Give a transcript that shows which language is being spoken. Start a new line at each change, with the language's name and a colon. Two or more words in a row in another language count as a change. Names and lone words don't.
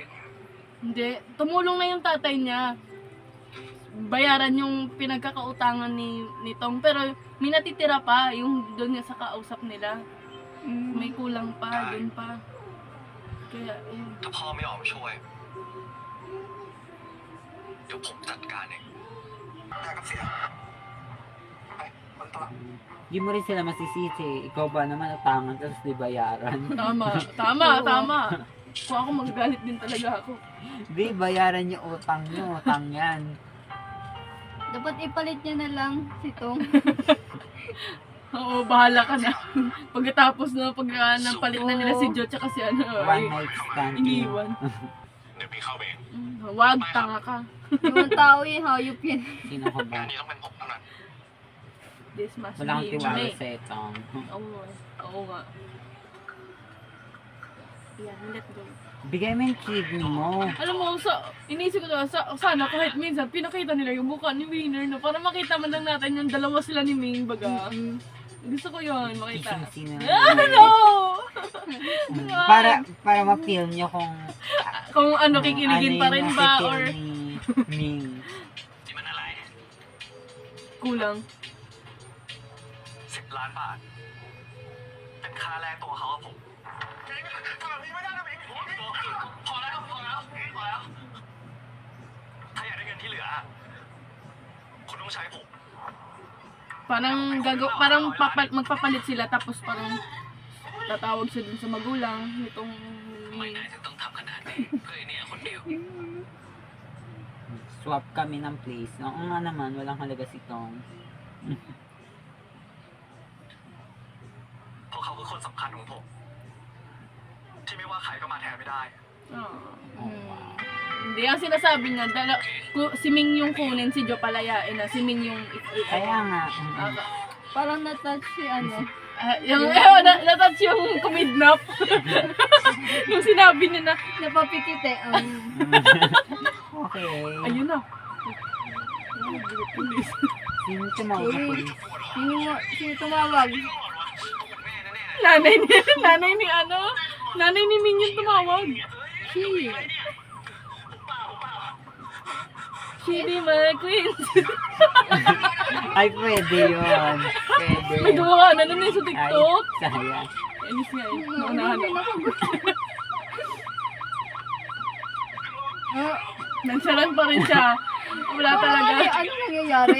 Filipino: Hindi. Tumulong na yung tatay niya. Bayaran yung pinagkakautangan ni Tong. Pero may natitira pa yung doon niya sa kausap nila. May kulang pa, doon pa. Kaya, ayun.
Thai: ถ้าพ่อไม่ออกมาช่วย เดี๋ยวผมจัดการเองได้กับเสียไปมันตลาด
Filipino: Di mo rin sila masisisi. Ikaw ba naman utangan tapos di bayaran? Tama. Kung ako magagalit din talaga ako. Di, bayaran yung utang nyo. Utang yan. Dapat ipalit niya na lang si Tom. Oo, bahala ka na. Pagkatapos na palit na nila si Jo tsaka si ano,
English: One night stand.
Filipino: iniwan.
Thai: เดี๋ยวพี่เข้าไปเอง
Filipino: Wag, tanga ka. Ibang tao yun, hayop yan. Sino ka
Thai: งา
Filipino: ba?
Thai: นนี้ต้องเป็นผมเท่านั้น
English: This must
Filipino: Wala kang
English: be
Filipino: tiwala
English: me.
Filipino: sa itong. Oo nga. Yan,
English: let go.
Filipino: Bigay mo yung kidney mo. Alam mo, inisip ko sana kahit minsan pinakita nila yung mukha ni Winner na para makita man lang natin yung dalawa sila ni Ming baga. Gusto ko yun, makita. Kissing sino.
English: Ah, no!
Filipino: Para ma-feel nyo kung Kung ano, kikiligin ano pa rin yung ba nasi-feel or ni Ming.
Thai: นี่มันอะไร
Filipino: kulang.
Thai: 10 ล้านบาท เป็นค่าแรกตัวเขากับผมทำแบบนี้ไม่ได้นะมิงพอแล้วพอแล้ว ถ้าอยากได้เงินที่เหลือ คุณต้องใช้ผม
Filipino: Parang magpapalit sila tapos parang tatawag siya dun sa magulang nitong
Thai: ไม่นายถึงต้องทำขนาดนี้เพื่อไอ้เนี่ยคนเดียว
Filipino: Swap kami ng place. Oo nga naman, walang halaga si Tong.
Thai: เพราะเขาคือคนสำคัญของผม ที่ไม่ว่าใครก็มาแทนไม่ได้
English: Oh, wow.
Filipino: Hindi, ang sinasabi niya, si Ming yung kunin, si Jo palayain na, si Ming yung Kaya nga. Parang natouch si ano. natouch yung kumidnap. Yung sinabi niya na, Napapikit eh. Okay. ayun na. Sino tumawag sa police? Sino tumawag? Nanay ni Ming yung tumawag.
English: She be my queen.
Filipino: Ay, pwede yun. Pwede. May gawa na nun sa Ay, TikTok. sayang. Inis nga eh. Naunahan na. Nagsaran pa rin siya. Wala talaga. Ano nangyayari?